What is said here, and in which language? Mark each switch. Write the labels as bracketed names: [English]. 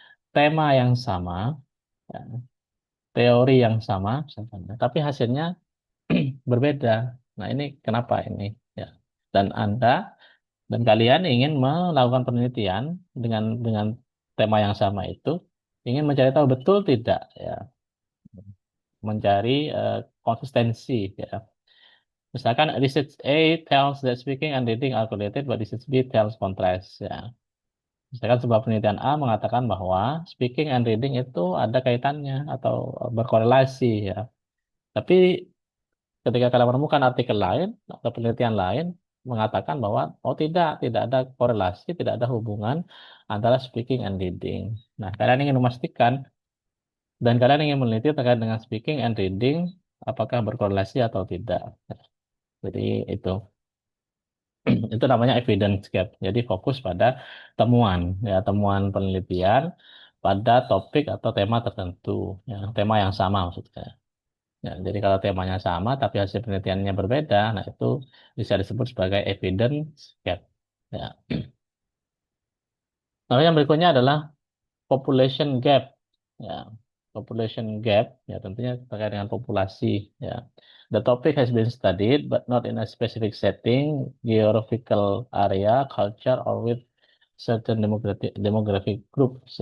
[Indonesian] tema yang sama, ya, teori yang sama, misalkan, tapi hasilnya berbeda. Nah, ini kenapa ini? Ya. Dan Anda dan kalian ingin melakukan penelitian dengan tema yang sama itu, ingin mencari tahu betul tidak, ya, mencari konsistensi, ya. Misalkan [English] research A tells that speaking and reading are correlated, but research B tells contrast, ya. [Indonesian] Misalkan sebuah penelitian A mengatakan bahwa speaking and reading itu ada kaitannya atau berkorelasi, ya. Tapi ketika kalian menemukan artikel lain atau penelitian lain mengatakan bahwa oh tidak ada korelasi, tidak ada hubungan antara speaking and reading. Nah, kalian ingin memastikan dan kalian ingin meneliti terkait dengan speaking and reading apakah berkorelasi atau tidak. Jadi itu itu namanya evidence gap. Jadi fokus pada temuan, ya, temuan penelitian pada topik atau tema tertentu, ya, tema yang sama maksudnya. Ya, jadi kalau temanya sama tapi hasil penelitiannya berbeda, nah itu bisa disebut sebagai evidence gap. Ya. Lalu yang berikutnya adalah population gap. Ya, population gap, ya tentunya terkait dengan populasi. [English] Ya, the topic has been studied but not in a specific setting, geographical area, culture, or with certain demographic groups.